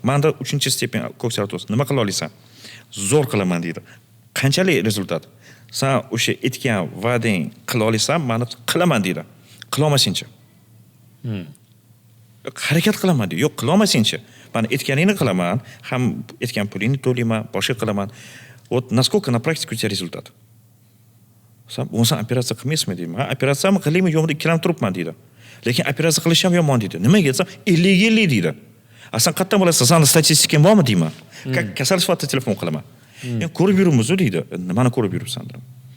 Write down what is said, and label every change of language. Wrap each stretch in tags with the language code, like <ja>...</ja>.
<uz>Menda 3-stepen kokseratoz. Nima qila olasan? Zo'r qilaman deydi. Qanchalik rezultat? Sen o'sha aytgan va'dang qila olasan, meni qilaman deydi. Qila olmasingchi? Harakat qilaman deydi. Yo'q, qila olmasingchi? Men aytganingni qilaman, ham aytgan pulingni to'layman, boshqa qilaman.</uz> <ru>Вот насколько на практике у тебя результат?</ru> <uz>Sen operatsiya qilmaysizmi deyman. Operatsiyani qilaymi, yo'qmi ikkilanib turibman deydi. Lekin operatsiya qilish ham yomon deydi. Nimaga desam, 50 deydi. Sen qayerdan bilasan, seni statistikang bormi deyman. Kasal sifatida telefon qilaman. Endi ko'rib yuribmiz deydi. Nimani ko'rib yuribsan deyman.</uz>